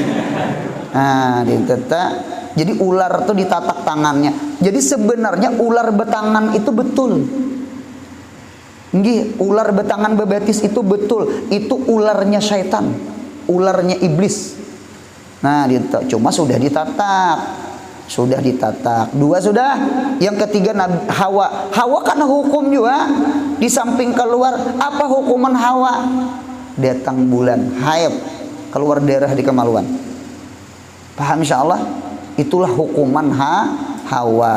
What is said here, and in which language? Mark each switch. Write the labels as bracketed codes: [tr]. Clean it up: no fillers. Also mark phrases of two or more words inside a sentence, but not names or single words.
[bjn] Nah, jadi ular tuh ditatak tangannya. Jadi sebenarnya ular betangan itu betul. Nggih, ular betangan bebatis itu betul. [id] Itu ularnya syaitan, ularnya iblis. [bjn] Nah, cuma sudah ditatak. Sudah ditatak. [id] Dua sudah. Yang ketiga Hawa. Hawa karena hukum juga. Di samping keluar, apa hukuman Hawa? Datang bulan haid, keluar darah di kemaluan. Paham insyaallah? Itulah hukuman Hawa.